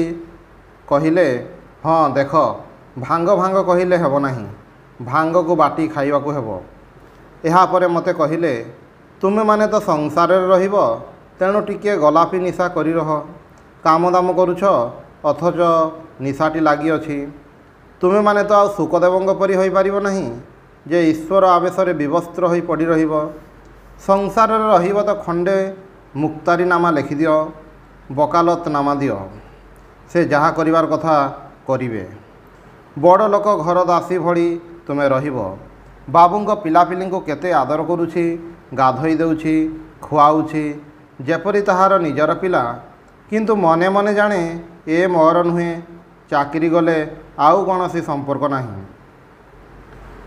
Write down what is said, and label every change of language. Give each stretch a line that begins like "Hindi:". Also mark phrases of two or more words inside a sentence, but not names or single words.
Odia: କହିଲେ ହଁ ଦେଖ ଭାଙ୍ଗ ଭାଙ୍ଗ କହିଲେ ହେବ ନାହିଁ, ଭାଙ୍ଗକୁ ବାଟି ଖାଇବାକୁ ହେବ। ଏହା ପରେ ମତେ କହିଲେ ତୁମେ ମାନେ ତ ସଂସାରରେ ରହିବ, ତେଣୁ ଟିକେ ଗଲାପି ନିଶା କରି ରହ। କାମ ଦାମ କରୁଛ ଅଥଚ ନିଶାଟି ଲାଗି ଅଛି। ତୁମେ ମାନେ ତ ଆ ଶୁକଦେବଙ୍କ ପରି ହୋଇ ପାରିବ ନାହିଁ ଯେ ଈଶ୍ୱର ଆବେଶରେ ବିବସ୍ତ୍ର ହୋଇ ପଡ଼ି ରହିବ। ସଂସାରରେ ରହିବ ତ ଖଣ୍ଡେ ମୁକ୍ତାରି ନାମା ଲେଖି ଦିଅ, ଓକାଲତ ନାମା ଦିଅ, ସେ ଯାହା କରିବାର କଥା କରିବେ। ବଡ଼ ଲୋକ ଘର ଦାସୀ ଭଳି ତୁମେ ରହିବ। ବାବୁଙ୍କ ପିଲାପିଲିଙ୍କୁ କେତେ ଆଦର କରୁଛି, ଗାଧୋଇ ଦେଉଛି, ଖୁଆଉଛି ଯେପରି ତାହାର ନିଜର ପିଲା, କିନ୍ତୁ ମନେ ମନେ ଜାଣେ ଏ ମୋର ନୁହେଁ, ଚାକିରି ଗଲେ ଆଉ କୌଣସି ସମ୍ପର୍କ ନାହିଁ।